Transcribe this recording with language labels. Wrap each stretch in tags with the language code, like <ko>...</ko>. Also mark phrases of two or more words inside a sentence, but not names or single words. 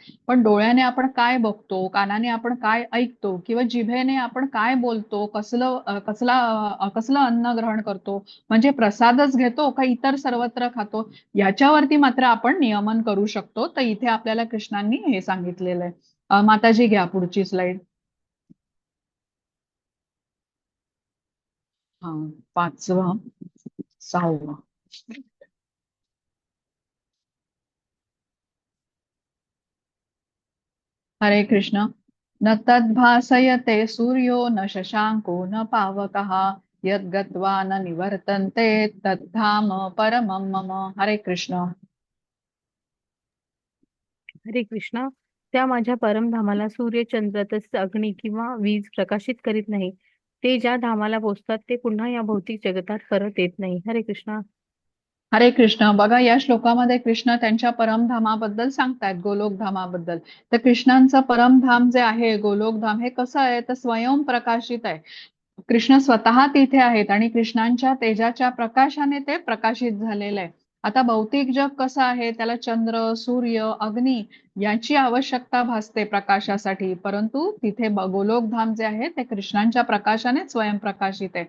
<mr>पण डोळ्याने आपण काय बघतो, कानाने आपण काय ऐकतो किंवा जिभेने आपण काय बोलतो, कसलं अन्न ग्रहण करतो, म्हणजे प्रसादच घेतो का इतर सर्वत्र खातो, याच्यावरती मात्र आपण नियमन करू शकतो. तर इथे आपल्याला कृष्णांनी हे सांगितलेलं आहे. माताजी घ्या पुढची स्लाइड. हा 5वा 6वा. हरे कृष्ण.</mr> <sa>न तद्भासयते सूर्यो न शशांको न पावकः यद्गत्वा न निवर्तन्ते तद्धाम परमं मम.</sa> <mr>हरे कृष्ण. हरे कृष्ण. त्या माझ्या परमधामाला सूर्य, चंद्र तसेच अग्नी किंवा वीज प्रकाशित करीत नाही. ते ज्या धामाला पोचतात ते पुन्हा या भौतिक जगतात परत येत नाही. हरे कृष्ण. हरे कृष्ण. बघा, या श्लोकामध्ये कृष्ण त्यांच्या परमधामाबद्दल सांगतायत, गोलोकधामाबद्दल. तर कृष्णांचं परमधाम जे आहे, गोलोकधाम, हे कसं आहे तर स्वयं प्रकाशित आहे. कृष्ण स्वतः तिथे आहेत आणि कृष्णांच्या तेजाच्या प्रकाशाने ते प्रकाशित झालेलं आहे. आता भौतिक जग कसं आहे, त्याला चंद्र, सूर्य, अग्नी याची आवश्यकता भासते प्रकाशासाठी, परंतु तिथे गोलोकधाम जे आहे ते कृष्णांच्या प्रकाशाने स्वयंप्रकाशित आहे.</mr>